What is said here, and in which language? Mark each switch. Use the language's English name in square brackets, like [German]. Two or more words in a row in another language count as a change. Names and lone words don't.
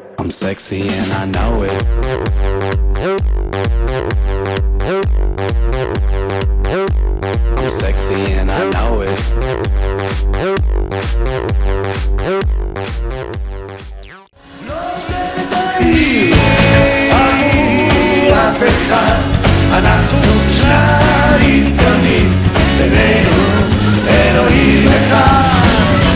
[English] sexy and I know it. I'm sexy and I know it. [Hebrew] אף אחד, אנחנו שניים תמיד, בינינו אלוהים אחד.